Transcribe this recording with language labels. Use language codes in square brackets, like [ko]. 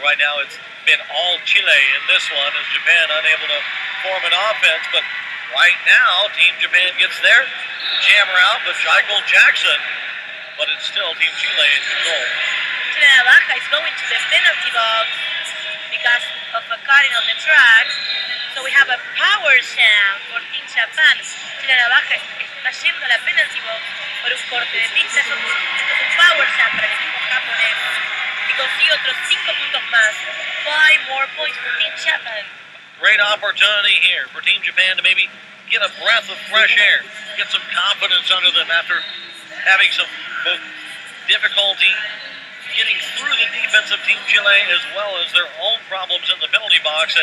[en] Right now it's been all Chile in this one, as Japan unable to form an offense, but right now Team Japan gets their jammer out, but Michael Jackson, but it's still Team Chile in control. Chile Navaja is going to the penalty box because of a cutting on the track. So we have a power sham for Team Japan. [es] Chile Navaja está yendo a la penalty box por un corte de pista. Esto es un power sham para el equipo japonés, que consigue otros 5 puntos más. [en] 5 more points for Team Japan. Great opportunity here for Team Japan to maybe get a breath of fresh air, get some confidence under them after having some both difficulty getting through the defense of Team Chile as well as their own problems in the penalty box.